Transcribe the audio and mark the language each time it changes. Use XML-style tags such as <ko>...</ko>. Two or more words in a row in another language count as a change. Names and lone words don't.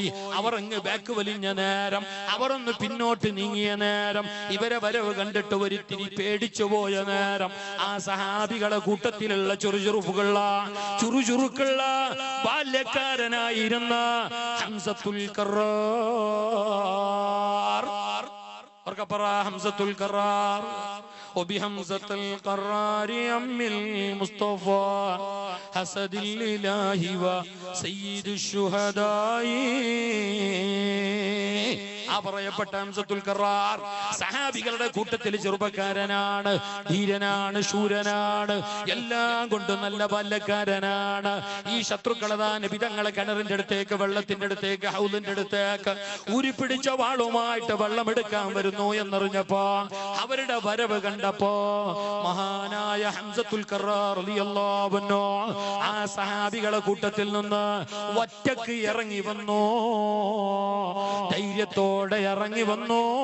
<ml>അവർ അങ്ങ് ബാക്ക് വലിഞ്ഞ നേരം, അവർ ഒന്ന് പിന്നോട്ട് നീങ്ങിയ നേരം, ഇവരെ വരവ് കണ്ടിട്ട് ഒരിത്തിരി പേടിച്ചു പോയ നേരം, ആ സഹാബികളെ കൂട്ടത്തിലുള്ള ചുറുചുറുക്കുള്ള ബാല്യക്കാരനായിരുന്ന ഹംസത്തുൽ ഖറാർ, ഹംസത്തുൽ ഖറാർ</ml> <ar>وبحمزة القرار أم المصطفى حسد الإله وسيد الشهداء.</ar> <ml>പറയപ്പെട്ട ഹംസത്തുൽ ഖറാർ സഹാബികളുടെ കൂട്ടത്തിൽ ചെറുപ്പക്കാരനാണ്, ധീരനാണ്, ശൂരനാണ്, എല്ലാം കൊണ്ടും നല്ല ബാല്യക്കാരനാണ്. ഈ ശത്രുക്കളതാ നബി തങ്ങളെ കിണറിന്റെ അടുത്തേക്ക്, വെള്ളത്തിന്റെ അടുത്തേക്ക്, ഹൗലിന്റെ അടുത്തേക്ക് ഊരിപ്പിടിച്ച വാളുമായിട്ട് വെള്ളമെടുക്കാൻ വരുന്നു എന്നറിഞ്ഞപ്പോ, അവരുടെ വരവ് കണ്ടപ്പോ മഹാനായ ഹംസത്തുൽ ഖറാർ റളിയല്ലാഹു അൻഹു ആ സഹാബികളെ കൂട്ടത്തിൽ നിന്ന് ഒറ്റക്ക് ഇറങ്ങി വന്നു, ധൈര്യത്തോടെ ഇറങ്ങി വന്നു.</ml>